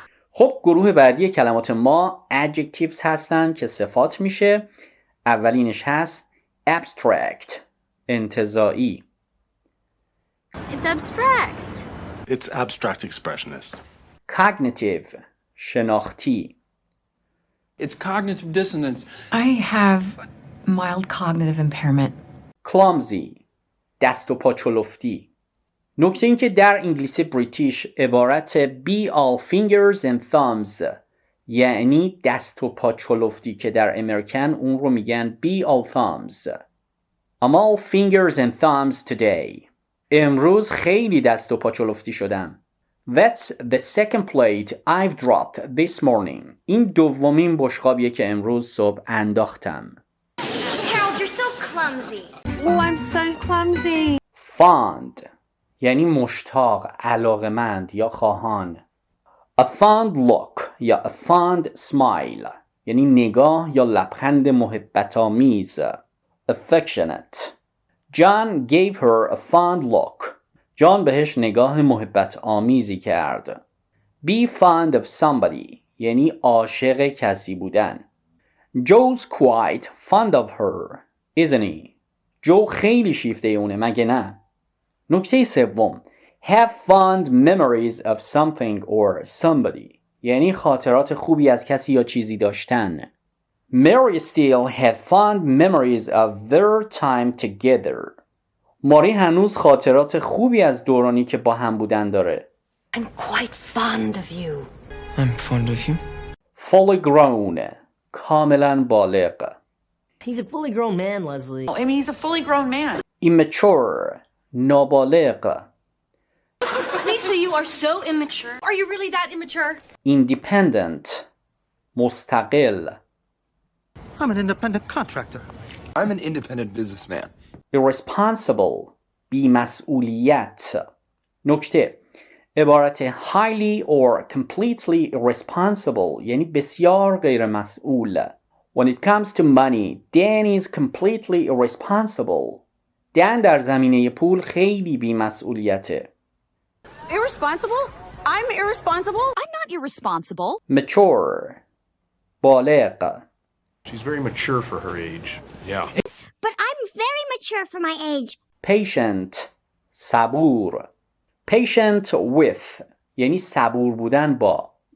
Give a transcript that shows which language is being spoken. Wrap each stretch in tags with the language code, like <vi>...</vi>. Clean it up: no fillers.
<fa>خب گروه بعدی کلمات ما adjectives هستن که صفات میشه. اولینش هست abstract انتزاعی.</fa> <en>It's abstract. It's abstract expressionist.</en> <fa>Cognitive شناختی.</fa> <en>It's cognitive dissonance. I have mild cognitive impairment.</en> <fa>Clumsy دست و پا چلفتی. نکته این که در انگلیسی بریتیش عبارت</fa> <en>be all fingers and thumbs</en> <fa>یعنی دست و پا چلفتی که در امریکن اون رو میگن</fa> <en>be all thumbs. I'm all fingers and thumbs today.</en> <fa>امروز خیلی دست و پا چلفتی شدم.</fa> <en>That's the second plate I've dropped this morning.</en> <fa>این دومین بشقابیه که امروز صبح انداختم.</fa> <en>Harold, you're so clumsy. Oh, I'm so clumsy.</en> <fa>Fond یعنی مشتاق، علاقمند یا خواهان.</fa> <en>A fond look</en> <fa>یا</fa> <en>a fond smile</en> <fa>یعنی نگاه یا لبخند محبت آمیز.</fa> <en>Affectionate. John gave her a fond look.</en> <fa>جان بهش نگاه محبت آمیزی کرد.</fa> <en>Be fond of somebody</en> <fa>یعنی عاشق کسی بودن.</fa> <en>Joe's quite fond of her, isn't he?</en> <fa>جو خیلی شیفته اونه مگه نه؟ نکته سوم</fa> <en>have fond memories of something or somebody</en> <fa>یعنی خاطرات خوبی از کسی یا چیزی داشتن.</fa> <en>Mary still had fond memories of their time together.</en> <fa>ماری هنوز خاطرات خوبی از دورانی که با هم بودن داره.</fa> <en>I'm quite fond of you. I'm fond of you.</en> <fa>Fully grown کاملا بالغ.</fa> <en>He's a fully grown man, Leslie. Oh, I mean, he's a fully grown man.</en> <fa>Immature نابالغ.</fa> <en>Lisa, you are so immature. Are you really that immature?</en> <fa>Independent مستقل.</fa> <en>I'm an independent contractor. I'm an independent businessman.</en> <fa>Irresponsible بی‌مسئولیت. نکته عبارت</fa> <en>highly or completely irresponsible</en> <fa>یعنی بسیار غیر مسئول.</fa> <en>When it comes to money, Dan is completely irresponsible.</en> <fa>دن در زمینه پول خیلی بی‌مسئولیته.</fa> <en>Irresponsible? I'm irresponsible? I'm not irresponsible.</en> <fa>Mature بالغ.</fa> <en>She's very mature for her age. Yeah. But I'm very mature for my age.</en> <fa>Patient صبور.</fa> <en>Patient with</en> <fa>یعنی صبور بودن با.</fa>